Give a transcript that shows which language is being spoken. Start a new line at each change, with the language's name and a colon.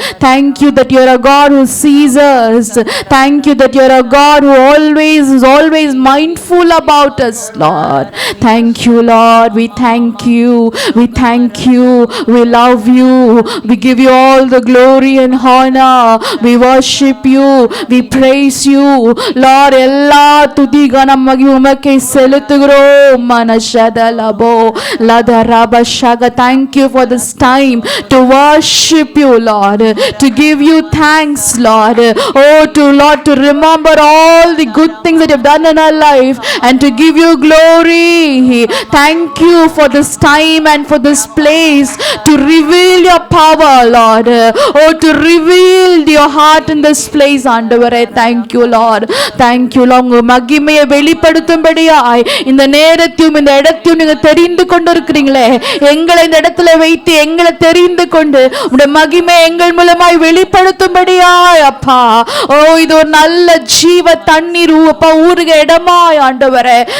English: Thank you that you are a God who sees us. Thank you that you are a God who is always mindful about us, Lord. Thank you, Lord. We thank you. We thank you. We love you. We give you all the glory and honor. We worship you. We praise you, Lord.
Tamil: எல்லா துதி கனம் மகிமை உமக்கே செலுத்துகிறோம். மனஷதலபோ லதரபஷக.
English: Thank you for this time to worship you, Lord, to give you thanks, Lord. Oh, Lord, to remember all the good things that you've done in our life and to give you glory. Thank you for this time and for this place to reveal your power, Lord. Oh, to reveal your heart in this place, ஆண்டவரே. Thank you, Lord. Thank you, Lord.
Tamil: உங்க மகிமையை வெளிப்படுத்தும்படியாய் இந்த நேரத்தையும் இந்த இடத்தையும் நீங்க தெரிந்து கொண்டிருக்கிறீங்களே. எங்களை இந்த இடத்துல வைத்து எங்களை தெரிந்து கொண்டு உங்களுடைய மகிமை எங்கள் மூலமாய் வெளிப்படுத்தும்படியாய் அப்பா. ஓ, இது ஒரு நல்ல ஜீவ தண்ணீர் அப்பா ஊறுகிற இடமாய் ஆண்டவரே.